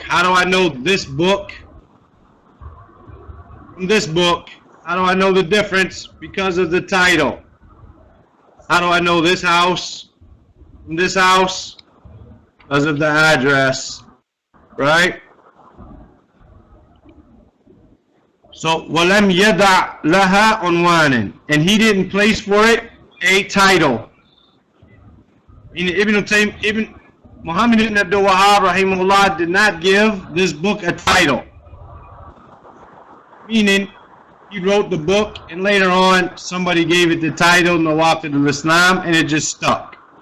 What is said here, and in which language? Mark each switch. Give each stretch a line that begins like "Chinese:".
English: How do I know this book from this book? How do I know the difference? Because of the title. How do I know this house from this house? Because of the address, right? So,
Arabic: وَلَمْ يَدَعْ لَهَا عُنْوَانٍ.
English: And he didn't place for it a title. Ibn Muhammad ibn Abdul Wahhab rahimahullah did not give this book a title. Meaning, he wrote the book and later on somebody gave it the title Nawaqid-ul-Islam and it just stuck.